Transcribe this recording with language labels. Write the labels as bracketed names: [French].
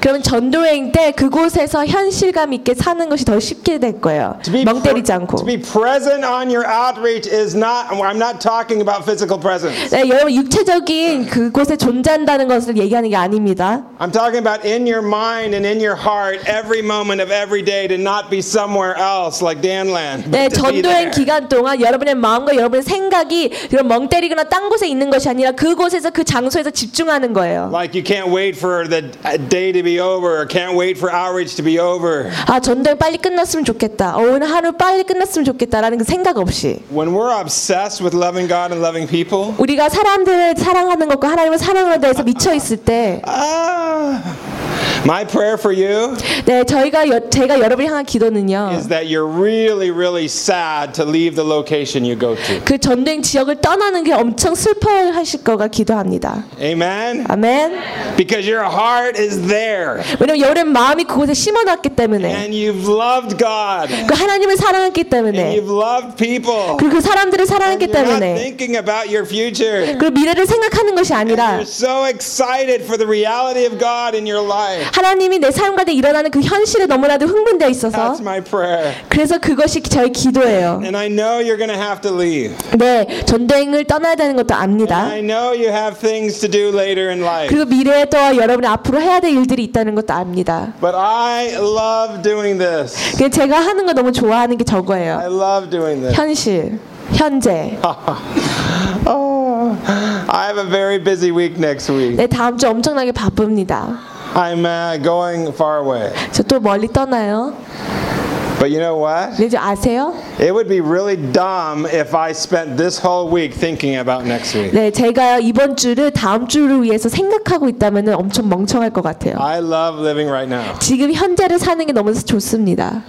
[Korean] 그러면 전도행 때 그곳에서 현실감 있게 사는 것이 더 쉽게 될 거예요. 멍 때리지 않고. [English] To be present on your outreach is not. I'm not talking about. Physical presence. [Korean] 네, 여러분 육체적인 그곳에 존재한다는 것을 얘기하는 게 아닙니다. [English] I'm talking about in your mind and in your heart every moment of every day to not be somewhere else like Danland. [Korean] 네, 전도행 기간 동안 여러분의 마음과 여러분의 생각이 그런 멍 때리거나 딴 곳에 있는 것이 아니라 그곳에서 그 장소에서 집중하는 거예요. [English] Like you can't wait for the day to be over or can't wait for outreach to be over. [Korean] 아, 전도행 빨리 끝났으면 좋겠다. 오늘 하루 빨리 끝났으면 좋겠다라는 그 생각 없이. [English] When we're obsessed with loving God and loving people. [Korean] 우리가 사람들을 사랑하는 것과 하나님을 사랑하는 것에 대해서 미쳐 있을 때. [English] My prayer for you. [Korean] 네, 제가 여러분을 향한 기도는요. [English] Is that you're really, really sad to leave the location you go to? [Korean] 그 전쟁 지역을 떠나는 게 엄청 슬퍼하실 거가 기도합니다. [English] Amen. Amen. Because your heart is there. [Korean] 왜냐면 여러분 마음이 그곳에 심어놨기 때문에. [English] And you've loved God. [Korean] 그 하나님을 사랑했기 때문에. [English] And you've loved people. [Korean] 그리고 그 사람들을 사랑했기 때문에. [English] Thinking about your future. [Korean] 그리고 미래를 생각하는 것이 아니라. [English] And you're so excited for the reality of God in your life. [Korean] 하나님이 내 삶 가운데 일어나는 그 현실에 너무나도 흥분되어 있어서 그래서 그것이 저의 기도예요. [English] And I know you're gonna have to leave. [Korean] 네, 전도행을 떠나야 되는 것도 압니다. [English] And I know you have things to do later in life. [Korean] 그리고 미래에 또 여러분이 앞으로 해야 될 일들이 있다는 것도 압니다. [English] But I love doing this. [Korean] 제가 하는 거 너무 좋아하는 게 저거예요. [English] I love doing this. [Korean] 현실, 현재. [English] I have a very busy week next week. [Korean] 네, 다음 주 엄청나게 바쁩니다. [English] I'm going far away. [Korean] 저 또 멀리 떠나요. [English] But you know what? [Korean] 이제 아세요? [English] It would be really dumb if I spent this whole week thinking about next week. [Korean] 네, 제가 이번 주를 다음 주를 위해서 생각하고 있다면은 엄청 멍청할 것 같아요. [English] I love living right now. [Korean] 지금 현재를 사는 게 너무 좋습니다.